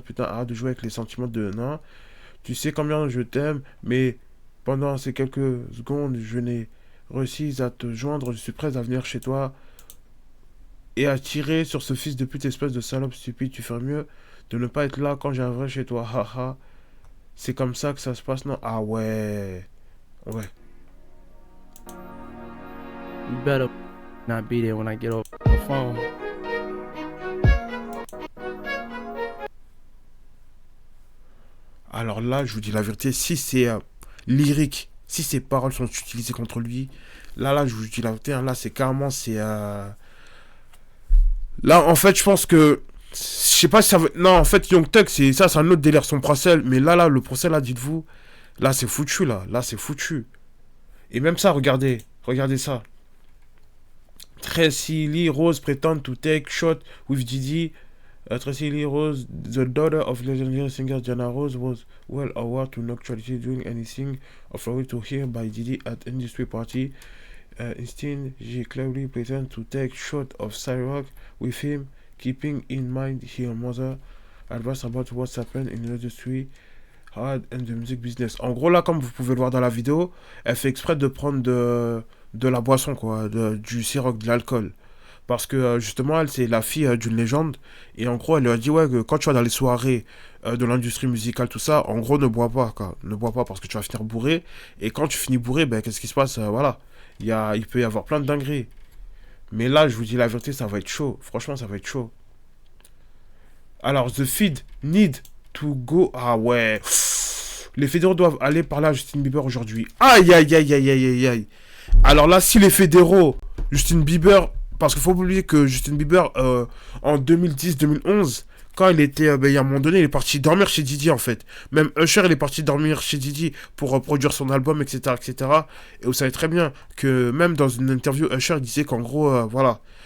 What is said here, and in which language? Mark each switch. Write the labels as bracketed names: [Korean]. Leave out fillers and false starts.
[French] Putain, arrête de jouer avec les sentiments de nain. Tu sais combien je t'aime, mais pendant ces quelques secondes, je n'ai réussi à te joindre. Je suis prêt à venir chez toi et à tirer sur ce fils de pute, espèce de salope stupide. Tu ferais mieux de ne pas être là quand j'arriverai chez toi. Haha. C'est comme ça que ça se passe, non? Ah ouais. Ouais. [English] You better not be there when I get off the phone. [French] Alors là, je vous dis la vérité, si c'est lyrique, si ces paroles sont utilisées contre lui, là, je vous dis la vérité, hein, là, c'est carrément, c'est... Là, en fait, je pense que... Je sais pas si ça veut... Non, en fait, Young Thug, c'est un autre délire, son procès. Mais là, le procès, là, dites-vous, là, c'est foutu, là. Là, c'est foutu. Et même ça, regardez ça. [English] Tracy Lee Rose pretend to take shot with Didi. Tracy Lee Rose, the daughter of legendary singer Diana Rose, was well aware to not actually doing anything offered to her by Didi at industry party. Instead, she clearly pretended to take shot of Cyrock with him, keeping in mind her mother advice about what's happened in the industry hard and the music business. [French] En gros, là, comme vous pouvez le voir dans la vidéo, elle fait exprès de prendre de la boisson, quoi, du Ciroc, de l'alcool. Parce que justement, elle, c'est la fille d'une légende. Et en gros, elle lui a dit, ouais, que quand tu vas dans les soirées de l'industrie musicale, tout ça, en gros, ne bois pas, quoi. Ne bois pas parce que tu vas finir bourré. Et quand tu finis bourré, ben, qu'est-ce qui se passe? Voilà. Il peut y avoir plein de dingueries. Mais là, je vous dis la vérité, ça va être chaud. Franchement, ça va être chaud. [English] Alors, The Feed need to go. [French] Ah ouais. Les fédéraux doivent aller parler à Justin Bieber aujourd'hui. Aïe, aïe, aïe, aïe, aïe, aïe, aïe. Alors là, si les fédéraux, Justin Bieber... Parce qu'il faut pas oublier que Justin Bieber, en 2010-2011, quand il était, il y a un moment donné, il est parti dormir chez Didi, en fait. Même Usher, il est parti dormir chez Didi pour produire son album, etc., etc. Et vous savez très bien que même dans une interview, Usher disait qu'en gros, voilà,